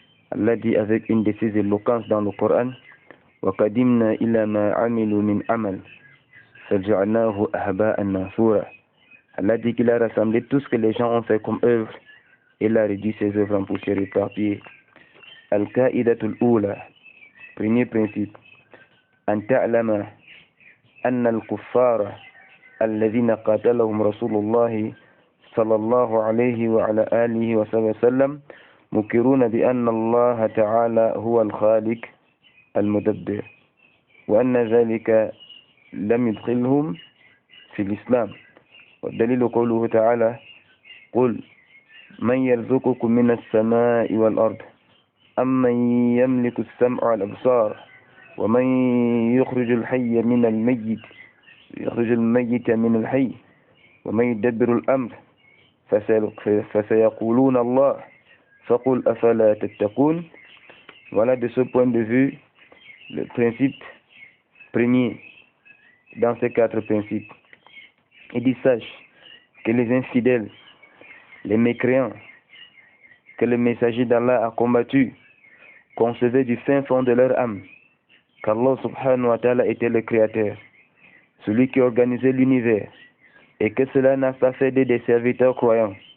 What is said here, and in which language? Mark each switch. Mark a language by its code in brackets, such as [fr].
[fr] Allah dit avec une de ses éloquences dans le Coran: [ar] وَقَدِمْنَا إِلَى مَا عَمِلُوا مِنْ عَمَلٍ فَجَعَلْنَاهُ أَهْبَاءً مَنْثُورًا. [fr] Allah dit qu'il a rassemblé tout ce que les gens ont fait comme œuvre et il a réduit ses œuvres en poussière éparpillée. [ar] Al-Qa'idatul Oula, [fr] premier principe: [ar] أن تعلم أن الكفار الذين قاتلهم رسول الله صلى الله عليه وعلى آله وسلم مقرون بأن الله تعالى هو الخالق المدبر وأن ذلك لم يدخلهم في الإسلام. والدليل قوله تعالى: قل من يرزقكم من السماء والأرض أمن يملك السمع والأبصار ومن يخرج الحي من الميت يخرج الميت من الحي ومن يدبر الأمر فسيقولون الله فقل أفلا تتقون. [fr] Voilà, de ce point de vue, le principe premier dans ces 4 principes. Il dit: sache que les infidèles, les mécréants, que le messager d'Allah a combattu, concevaient du fin fond de leur âme qu'Allah subhanahu wa ta'ala était le créateur, celui qui organisait l'univers, et que cela n'a pas fait des serviteurs croyants.